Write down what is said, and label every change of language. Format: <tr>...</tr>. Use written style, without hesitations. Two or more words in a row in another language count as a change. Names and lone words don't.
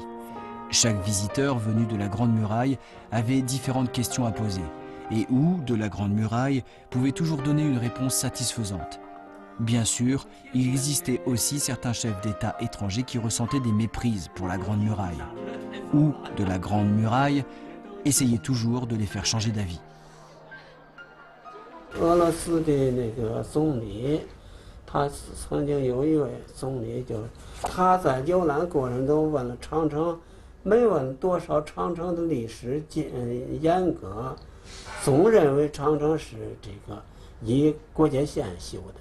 <fr>Chaque visiteur venu de la Grande Muraille avait différentes questions à poser, et Hu, de la Grande Muraille, pouvait toujours donner une réponse satisfaisante. Bien sûr, il existait aussi certains chefs d'État étrangers qui ressentaient des méprises pour la Grande Muraille. Hu, de la Grande Muraille, essayait toujours de les faire changer d'avis.</fr> <zh>俄罗斯的那个总理，他曾经有一位总理，他在游览过程中问了长城，没问多少长城的历史严格，总认为长城是这个以国界线修的。</zh>